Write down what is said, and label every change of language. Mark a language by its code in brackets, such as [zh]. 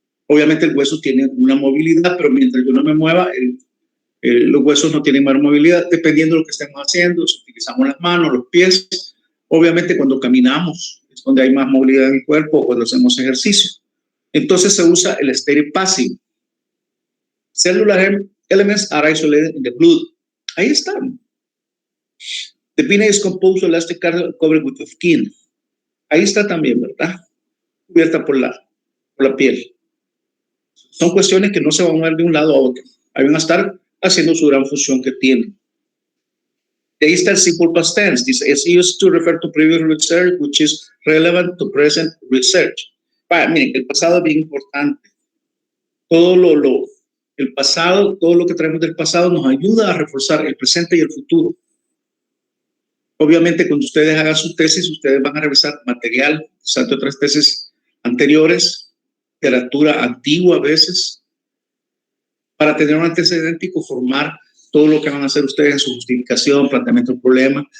[es] Obviamente el hueso tiene una movilidad, pero mientras yo no me mueva, los huesos no tienen más movilidad, dependiendo de lo que estemos haciendo. Si utilizamos las manos, los pies. Obviamente cuando caminamos es donde hay más movilidad en el cuerpo, o cuando hacemos ejercicio. Entonces se usa el steady passive. [en] Cellular elements are isolated in the blood. [es] Ahí están. [en] The pina is composed of elastic cartilage covered with the skin. [es] Ahí está también, ¿verdad? Cubierta por la piel. Son cuestiones que no se van a mover de un lado a otro. Ahí van a estar haciendo su gran función que tienen. Ahí está el simple past tense. [en] Dice, it's used to refer to previous research, which is relevant to present research. [es] Miren, el pasado es bien importante. El pasado, todo lo que traemos del pasado nos ayuda a reforzar el presente y el futuro. Obviamente, cuando ustedes hagan su tesis, ustedes van a revisar material, de otras tesis anteriores, literatura antigua a veces, para tener un antecedente y conformar todo lo que van a hacer ustedes en su justificación, planteamiento del problema.